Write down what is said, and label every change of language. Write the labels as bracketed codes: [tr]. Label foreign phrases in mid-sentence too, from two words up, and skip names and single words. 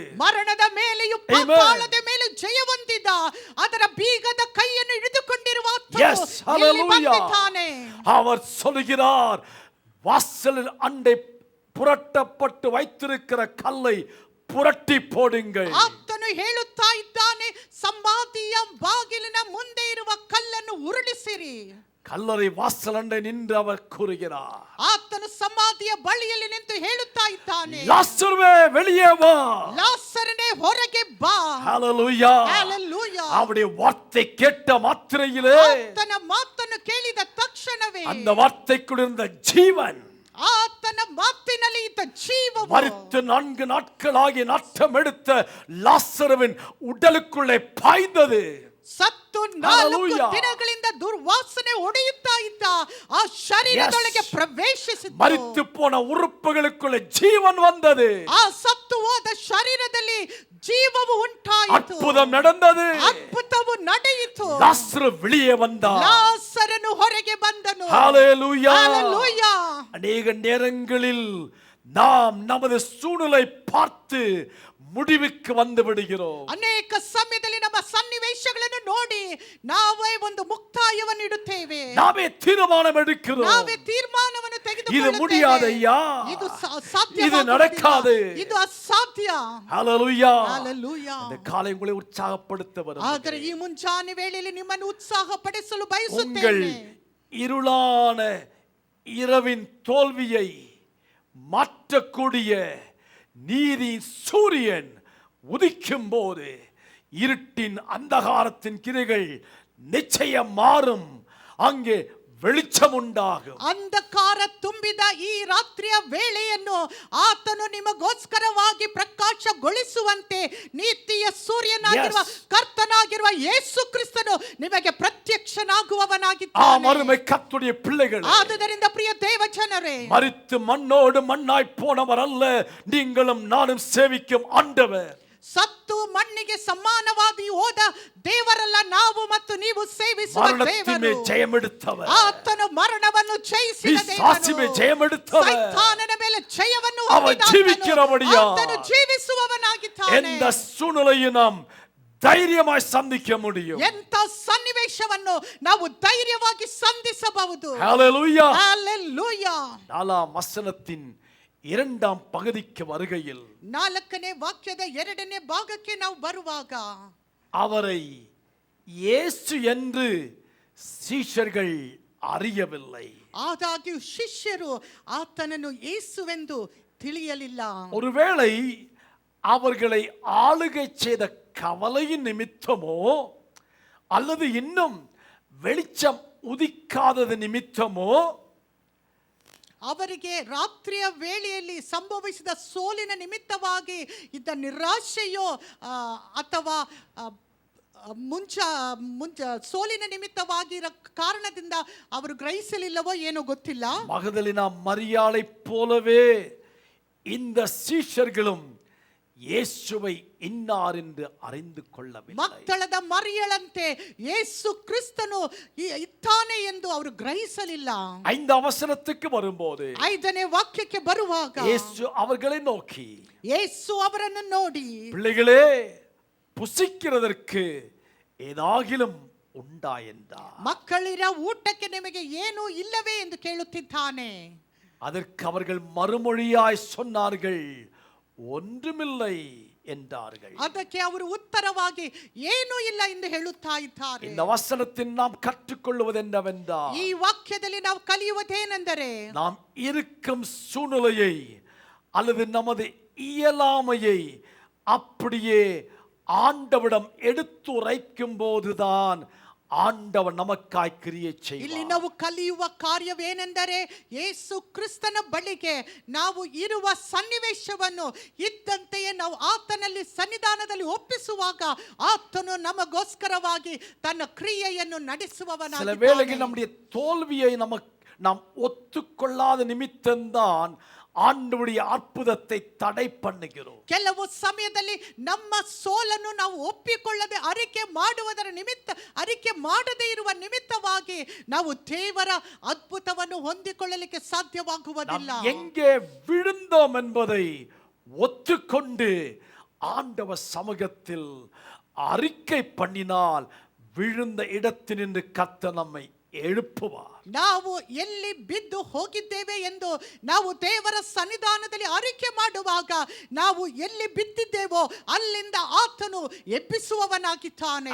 [kn] ಮರಣದ ಮೇಲೆಯೂ ಪಾತಾಳದ ಮೇಲೆ ಜಯ ಹೊಂದಿದ ಅದರ ಬೀಗದ ಕೈಯನ್ನು ಹಿಡಿದುಕೊಂಡಿರುವಾತನು ಇಲ್ಲಿ ಬಂದಿದ್ದಾನೆ. [ta] அவர் சொல்கிறார், வாசலில் அண்டை புரட்டப்பட்டு வைத்திருக்கிற கல்லை புரட்டி போடுங்கள். [kn] ಆತನು ಹೇಳುತ್ತಾ ಇದ್ದಾನೆ, ಸಮಾಧಿಯ ಬಾಗಿಲಿನ ಮುಂದೆ ಇರುವ ಕಲ್ಲನ್ನು ಉರುಳಿಸಿರಿ. [ta] கல்லறை வாசலண்டை நின்று அவர் கூறுகிறார், [kn] ಆತನು ಸಮಾಧಿಯ ಬಳಿಯಲ್ಲಿ ನಿಂತು ಹೇಳುತ್ತಾ ಇದ್ದಾನೆ, [ta] லாசருவே வெளியே வா. [kn] ಲಾಸರನೇ ಹೊರಗೆ ಬಾ. [ta] ஹalleluya. [kn] Hallelujah. [ta] அவருடைய வார்த்தை கேட்ட மாத்திரையிலே [kn] ಆತನ ಮಾತನ್ನು ಕೇಳಿದ ತಕ್ಷಣವೇ [ta] அந்த வார்த்தைக்குள் இருந்த ஜீவன் [kn] ಆತನ ಮಾತಿನಲ್ಲಿ ಇದ್ದ ಜೀವವು [ta] மரித்து 4 நாட்களாகி நாட்டம் எடுத்த லாசருவின் உடலுக்குள்ளே பாய்ந்தது. [kn] ಸತ್ತು 4 ದಿನಗಳಿಂದ ದುರ್ವಾಸನೆ ಹೊಡೆಯುತ್ತಾ ಇದ್ದ ಆ ಶರೀರದೊಳಗೆ ಪ್ರವೇಶಿಸಿತು. [ta] மரித்து போன உறுப்புகளுக்குள்ளே ஜீவன் வந்தது. [kn] ಆ ಸತ್ತು ಹೋದ ಶರೀರದಲ್ಲಿ ಜೀವವು ಉಂಟಾಯಿತು. [ta] அற்புதம் நடந்தது. [kn] ಅದ್ಭುತವು ನಡೆಯಿತು. [ta] லாசரு வெளியே வந்தார். [kn] ಲಾಸರನು ಹೊರಗೆ ಬಂದನು. [ta] ஹalleluya. [kn] Hallelujah. [ta] அநேக நேரங்களில் நாம் நமது சூழ்நிலை பார்த்து முடிவுக்கு வந்து விடுகிறோம். [kn] ಅನೇಕ ಸಮಯದಲ್ಲಿ ನಮ್ಮ ಸನ್ನಿವೇಶಗಳನ್ನು ನೋಡಿ ನಾವೇ ಒಂದು ಮುಕ್ತಾಯವನ್ನು ಇಡುತ್ತೇವೆ. [ta] நாமே தீர்மானம் எடுக்கிறோம். [kn] ನಾವೇ ತೀರ್ಮಾನವನ್ನು ತೆಗೆದುಕೊಳ್ಳುತ್ತೇವೆ. [ta] இது முடியாதையா, [kn] ಇದು ಸಾಧ್ಯ, [ta] இது நடக்காது, [kn] ಇದು ಅಸಾಧ್ಯ. [ta] ஹalleluya. [kn] Hallelujah. [ta] இந்த காலை உங்களை உற்சாகப்படுத்த வரும். [kn] ಆದರೆ ಈ ಮುಂಚಾನೆ ವೇಳೆಯಲ್ಲಿ ನಿಮ್ಮನ್ನು ಉತ್ಸಾಹಪಡಿಸಲು [ta] உங்கள் [kn] ಬಯಸುತ್ತೇನೆ. [ta] இருளான இரவின் தோல்வியை மாற்றக்கூடிய நீதி சூரியன் உதிக்கும் போது இருட்டின் அந்தகாரத்தின் கிரைகள் நிச்சயம் மாறும். அங்கே வெளிச்சம் உண்டாகும். [kn] ಅಂಧಕಾರ ತುಂಬಿದ ಈ ರಾತ್ರಿಯ ವೇಳೆಯನ್ನು ಆತನು ನಿಮಗೋಸ್ಕರವಾಗಿ ಪ್ರಕಾಶಗೊಳಿಸುವಂತೆ ನೀತಿಯ ಸೂರ್ಯನಾಗಿರುವ ಕರ್ತನಾಗಿರುವ ಯೇಸು ಕ್ರಿಸ್ತನು ನಿಮಗೆ ಪ್ರತ್ಯಕ್ಷನಾಗುವವನಾಗಿದ್ದಾನೆ. [ta] மறுமை கர்த்தருடைய பிள்ளைகளே, [kn] ಆದುದರಿಂದ ಪ್ರಿಯ ದೇವ ಜನರೇ, [ta] மரித்து மண்ணோடு மண்ணாய் போனவர் அல்ல நீங்களும் நானும் சேவிக்கும் ஆண்டவர். [kn] ಸತ್ತು ಮಣ್ಣಿಗೆ ಸಮಾನವಾಗಿ ಹೋದ ದೇವರಲ್ಲ ನಾವು ಮತ್ತು ನೀವು ಸೇವಿಸುವ ದೇವರು. [ta] ಜಯಮೆಡುತ್ತவர், [kn] ಆತನು ಮರಣವನ್ನು ಜಯಿಸಿದ [ta] பிசாசுமே ஜெயமெடுத்தவர், [kn] ಸೈತಾನನ ಮೇಲೆ ಜಯವನ್ನು [ta] அவர் ஜீவிக்கிறபடியா [kn] ಆತನು ಜೀವಿಸುವವನಾಗಿದ್ದಾನೆ. [ta] எந்த சூழ்நிலையை நாம் தைரியமாய் சந்திக்க முடியும். [kn] ಎಂತ ಸನ್ನಿವೇಶವನ್ನು ನಾವು ಧೈರ್ಯವಾಗಿ ಸಂಧಿಸಬಹುದು. [ta] ஹalleluya, ஹalleluya. 4ஆம் வசனத்தின் 2ஆம் பகுதிக்கு வருகையில் [kn] 4ನೇ ವಾಕ್ಯದ 2ನೇ ಭಾಗಕ್ಕೆ ನಾವು ಬರುವಾಗ [ta] அவரை இயேசு என்று சீஷர்கள் அறியவில்லை. [kn] ಆದಾಗ್ಯೂ ಶಿಷ್ಯರು ಆತನನ್ನು ಯೇಸುವೆಂದು ತಿಳಿಯಲಿಲ್ಲ. [ta] ஒருவேளை அவர்களை ஆளுகை செய்த கவலையின் நிமித்தமோ அல்லது இன்னும் வெளிச்சம் உதிக்காதது நிமித்தமோ [kn] ಅವರಿಗೆ ರಾತ್ರಿಯ ವೇಳೆಯಲ್ಲಿ ಸಂಭವಿಸಿದ ಸೋಲಿನ ನಿಮಿತ್ತವಾಗಿ ಇದ್ದ ನಿರಾಶೆಯೋ ಅಥವಾ ಮುಂಚ ಸೋಲಿನ ನಿಮಿತ್ತವಾಗಿರೋ ಕಾರಣದಿಂದ ಅವರು ಗ್ರಹಿಸಲಿಲ್ಲವೋ ಏನೋ ಗೊತ್ತಿಲ್ಲ. [ta] மகதலினா மரியாளை போலவே இந்த சீஷர்களும் இயேசுவை இன்னார் என்று அறிந்து கொள்ளவில்லை. [kn] ಮಕ್ಕಳದ ಮರಿಯಳಂತೆ ಯೇಸು ಕ್ರಿಸ್ತನು ಇದ್ದಾನೆ ಎಂದು ಅವರು ಗ್ರಹಿಸಲಿಲ್ಲ. [ta] 5ஆம் வசனத்துக்கு வரும்போது [kn] 5ನೇ ವಾಕ್ಯಕ್ಕೆ ಬರುವಾಗ [ta] இயேசு அவர்களை நோக்கி, [kn] ಯೇಸು ಅವರನ್ನು ನೋಡಿ, [ta] பிள்ளைகளே புசிக்கிறதற்கு ஏதாகிலும் உண்டா என்றார். [kn] ಮಕ್ಕಳಿರ ಊಟಕ್ಕೆ ನಿಮಗೆ ಏನೂ ಇಲ್ಲವೇ ಎಂದು ಕೇಳುತ್ತಿದ್ದಾನೆ. [ta] அதற்கு அவர்கள் மறுமொழியாய் சொன்னார்கள், ஒன்றுமில்லை என்றார்கள். [kn] ಅದಕ್ಕೆ ಅವರು ಉತ್ತರವಾಗಿ ಏನೂ ಇಲ್ಲ ಎಂದು ಹೇಳುತ್ತಾ ಇದ್ದಾರೆ. [ta] இந்த வசனத்தில் நாம் கற்றுக்கொள்வது என்னவென்றால், [kn] ಈ ವಾಕ್ಯದಲ್ಲಿ ನಾವು ಕಲಿಯುವುದೇನೆಂದರೆ, [ta] நாம் இருக்கும் சூழ்நிலையை அல்லது நமது இயலாமையை அப்படியே ஆண்டவரிடம் எடுத்துரைக்கும் போதுதான் ஆண்டவர் நமக்காய் கிரியை செய்வார். [kn] ಇಲ್ಲಿ ನಾವು ಕಲಿಯುವ ಕಾರ್ಯವೇನೆಂದರೆ, ಯೇಸು ಕ್ರಿಸ್ತನ ಬಳಿಗೆ ನಾವು ಇರುವ ಸನ್ನಿವೇಶವನ್ನು ಇದ್ದಂತೆಯೇ ನಾವು ಆತನಲ್ಲಿ ಸನ್ನಿಧಾನದಲ್ಲಿ ಒಪ್ಪಿಸುವಾಗ ಆತನು ನಮಗೋಸ್ಕರವಾಗಿ ತನ್ನ ಕ್ರಿಯೆಯನ್ನು ನಡೆಸುವವನಾಗಿದ್ದಾನೆ. [ta] சில வேளைகளில் நம்முடைய தோல்வியை நாம் ஒத்துக்கொள்ளாத நிமித்தம்தான் ஆண்டவருடைய அற்புதத்தை தடை பண்ணுகிறோம். [kn] ಕೆಲವು ಸಮಯದಲ್ಲಿ ನಮ್ಮ ಸೋಲನ್ನು ನಾವು ಒಪ್ಪಿಕೊಳ್ಳದೆ ಅರಿಕೆ ಮಾಡದೇ ಇರುವ ನಿಮಿತ್ತವಾಗಿ ನಾವು ದೇವರ ಅದ್ಭುತವನ್ನು ಹೊಂದಿಕೊಳ್ಳಲಿಕ್ಕೆ ಸಾಧ್ಯವಾಗುವುದಿಲ್ಲ. [ta] எங்கே விழுந்தோம் என்பதை ஒத்துக்கொண்டு ஆண்டவர் சமூகத்தில் அறிக்கை பண்ணினால் விழுந்த இடத்தினின்று கர்த்தர் நம்மை எழுப்புவார். [kn] ನಾವು ಎಲ್ಲಿ ಬಿದ್ದು ಹೋಗಿದ್ದೇವೆ ಎಂದು ನಾವು ದೇವರ ಸನ್ನಿಧಾನದಲ್ಲಿ ಅರಿಕೆ ಮಾಡುವಾಗ ನಾವು ಎಲ್ಲಿ ಬಿದ್ದಿದ್ದೇವೋ ಅಲ್ಲಿಂದ ಆತನು ಎಬ್ಬಿಸುವವನಾಗಿದ್ದಾನೆ.